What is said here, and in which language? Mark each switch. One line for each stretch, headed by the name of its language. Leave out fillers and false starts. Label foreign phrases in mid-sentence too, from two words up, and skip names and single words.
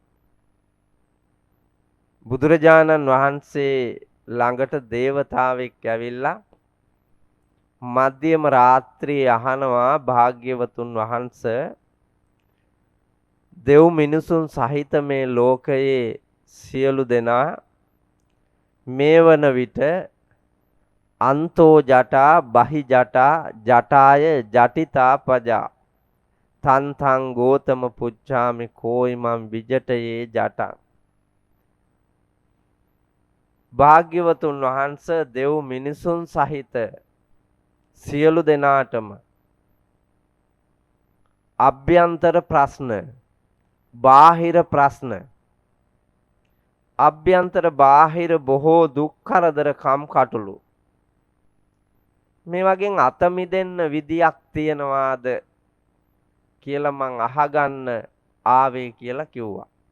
Sinhala: බුදුරජාණන් වහන්සේ ළඟට දේවතාවෙක් ඇවිල්ලා මධ්‍යම රාත්‍රියේ අහනවා භාග්‍යවතුන් වහන්සේ දෙව් මිනිසුන් සහිත මේ ලෝකයේ සියලු දෙනා මේ වන විට
Pali: අන්තෝ ජටා බහි ජටා ජටාය ජටිතා පජා තන්තං ගෝතම පුච්ඡාමි කෝයිමං විජටයේ ජටං.
Sinhala: භාග්‍යවතුන් වහන්සේ දෙව් මිනිසුන් සහිත සියලු දෙනාටම අභ්‍යන්තර ප්‍රශ්න බාහිර ප්‍රශ්න අභ්‍යන්තර බාහිර බොහෝ දුක් කරදර කම්කටොළු මේ වගේ අත මිදෙන්න විදියක් තියනවාද කියලා මං අහගන්න ආවේ කියලා කිව්වා.